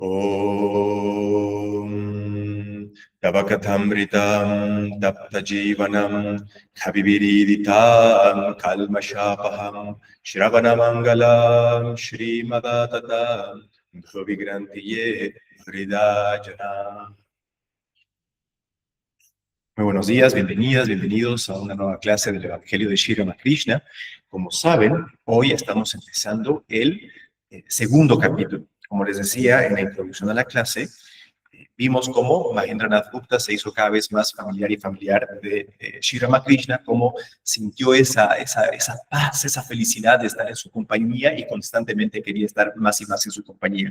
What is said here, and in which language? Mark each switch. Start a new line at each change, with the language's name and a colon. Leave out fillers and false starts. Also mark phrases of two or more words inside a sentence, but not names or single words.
Sanskrit: Om Tavakatamritam Taptajivanam Kaviviriditam Kalmashapaham Shravanamangalam Shrimadatatam Bhavigrantiye Hridajana.
Spanish: Muy buenos días, bienvenidas, bienvenidos a una nueva clase del Evangelio de Sri Ramakrishna. Como saben, hoy estamos empezando el segundo capítulo. Como les decía en la introducción a la clase, vimos cómo Mahendranath Gupta se hizo cada vez más familiar de Sri Ramakrishna, cómo sintió esa paz, esa felicidad de estar en su compañía y constantemente quería estar más y más en su compañía.